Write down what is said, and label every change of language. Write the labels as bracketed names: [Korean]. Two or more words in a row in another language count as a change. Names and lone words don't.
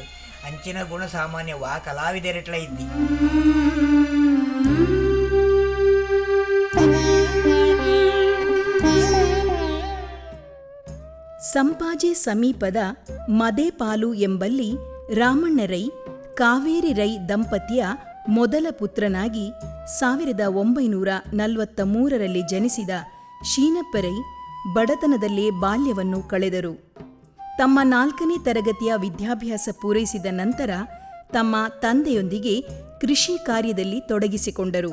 [Kannada] ಅಂಚಿನ ಗುಣ ಸಾಮಾನ್ಯವಾ ಕಲಾವಿದರೆಟ್ಲ ಇದ್ದಿ. ಸಂಪಾಜೆ ಸಮೀಪದ ಮದೇಪಾಲು ಎಂಬಲ್ಲಿ ರಾಮಣ್ಣ ರೈ ಕಾವೇರಿ ರೈ ದಂಪತಿಯ ಮೊದಲ ಪುತ್ರನಾಗಿ 1943ರಲ್ಲಿ ಜನಿಸಿದ ಶೀನಪ್ಪರೈ ಬಡತನದಲ್ಲೇ ಬಾಲ್ಯವನ್ನು ಕಳೆದರು. ತಮ್ಮ 4ನೇ ತರಗತಿಯ ವಿದ್ಯಾಭ್ಯಾಸ ಪೂರೈಸಿದ ನಂತರ ತಮ್ಮ ತಂದೆಯೊಂದಿಗೆ ಕೃಷಿ ಕಾರ್ಯದಲ್ಲಿ ತೊಡಗಿಸಿಕೊಂಡರು.